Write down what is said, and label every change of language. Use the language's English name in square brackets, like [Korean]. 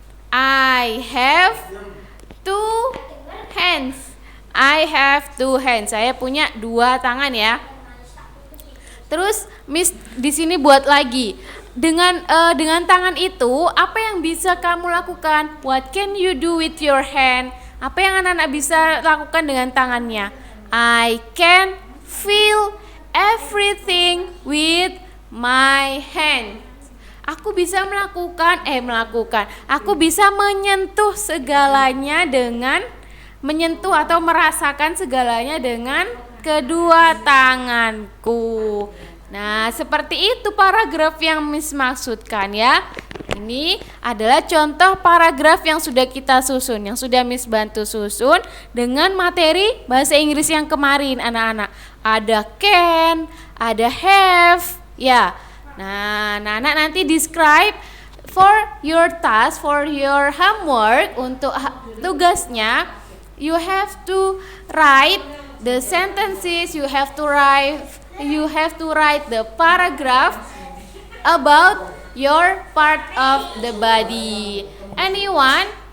[English] I have 2 hands. I have 2 hands. [Indonesian] Saya punya 2 tangan ya. Terus Miss di sini buat lagi. Dengan tangan itu, apa yang bisa kamu lakukan? [English] What can you do with your hand? [Indonesian] Apa yang anak-anak bisa lakukan dengan tangannya? [English] I can feel everything with my hand. [Indonesian] Aku bisa melakukan. Aku bisa menyentuh segalanya dengan menyentuh atau merasakan segalanya dengan kedua tanganku. Nah, seperti itu paragraf yang Miss maksudkan ya. Ini adalah contoh paragraf yang sudah kita susun, yang sudah Miss bantu susun dengan materi bahasa Inggris yang kemarin anak-anak. Ada can, ada have, ya. Nah, anak-anak nanti [English] describe for your task, for your homework, [Indonesian] untuk tugasnya, [English] you have to write the sentences, you have to write the paragraph about your part of the body. Anyone?